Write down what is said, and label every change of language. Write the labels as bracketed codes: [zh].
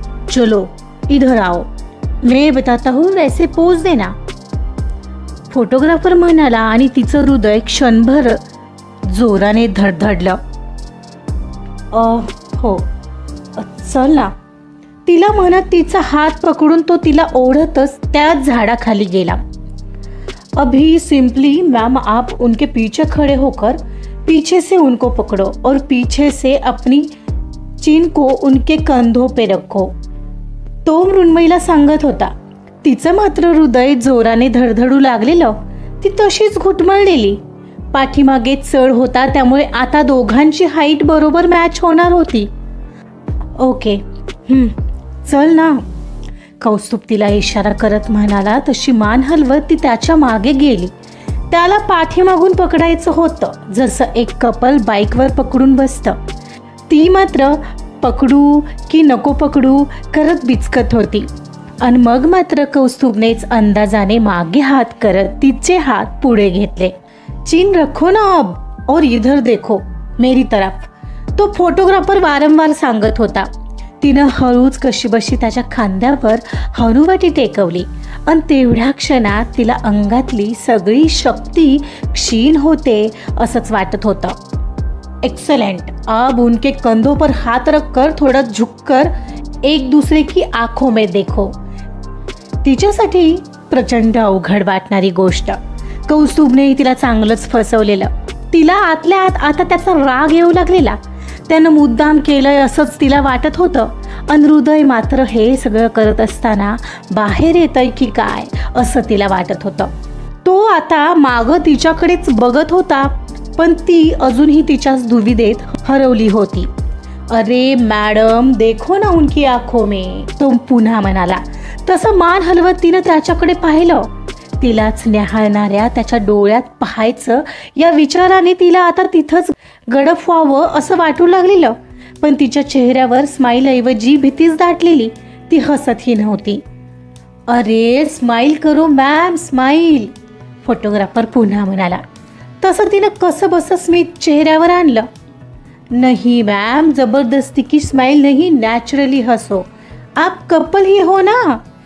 [hi] चलो इधर आओ, मैं बताता हूँ, वैसे पोज देना, [mr] फोटोग्राफर म्हणाला. आणि तिचं हृदय क्षणभर जोराने धडधडलं. हो चल ना, तिला म्हणत तिचा हात पकडून तो तिला ओढतच त्या झाडाखाली गेला. [hi] अभी सिंपली मैम आप उनके पीछे खड़े होकर पीछे से उनको पकड़ो और पीछे से अपनी चिन को उनके कंधों पे रखो, [mr] तो मृण्मयीला सांगत होता. तिचं मात्र हृदय जोराने धडधडू लागलेलं. ती तशीच घुटमळलेली. पाठीमागे चढ होता त्यामुळे आता दोघांची हाईट बरोबर मॅच होणार होती. ओके चल ना, कौस्तुभ तिला इशारा करत म्हणाला. तशी मान हलवत ती त्याच्या मागे गेली. त्याला पाठीमागून पकडायचं होतं, जसं एक कपल बाईकवर पकडून बसतं. ती मात्र पकडू की नको पकडू करत बिचकत होती. आणि मग मात्र कौस्तुभनेच अंदाजाने मागे हात करत तिचे हात पुढे घेतले. [hi] चिन रखो ना अब और इधर देखो मेरी तरफ, [mr] तो फोटोग्राफर वारंवार सांगत होता. तिनं हळूच कशीबशी त्याच्या खांद्यावर हनुवटी टेकवली आणि तेवढ्या क्षणात तिला अंगातली सगळी शक्ती क्षीण होते असंच वाटत होतं. [hi] एक्सलेंट, अब उनके कंधों पर हाथ रख कर थोड़ा झुक कर एक दूसरे की आंखों में देखो. [mr] तिच्यासाठी प्रचंड अवघड वाटणारी गोष्ट. कौस्तुभने तिला चांगलंच फसवलेलं. तिला आतल्या आत आता त्याचा राग येऊ लागलेला. त्यानं मुद्दाम केलंय असंच तिला वाटत होतं. आणि हृदय मात्र हे सगळं करत असताना बाहेर येतंय की काय असं तिला वाटत होतं. तो आता मागं तिच्याकडेच बघत होता, पण ती अजूनही तिच्याच दुविधेत हरवली होती. [hi] अरे मॅडम देखो ना उनकी आंखों में, [mr] तो पुन्हा म्हणाला. तसं मान हलवत तिनं त्याच्याकडे पाहिलं. तिलाच न्याहाळणाऱ्या त्याच्या डोळ्यात पाहायचं या विचाराने तिला आता तिथंच गडप व्हावं असं वाटू लागलेलं. पण तिच्या चेहऱ्यावर स्माईल ऐवजी भीतीच दाटलेली. ती हसतही नव्हती. [hi] अरे स्माईल करो मॅम, स्माईल, [mr] फोटोग्राफर पुन्हा म्हणाला. तसं तिनं कसं बसं स्मित चेहऱ्यावर आणलं. [hi] नहीं मैम, जबरदस्ती की स्माइल नहीं, नेचुरली हंसो, आप कपल ही हो ना.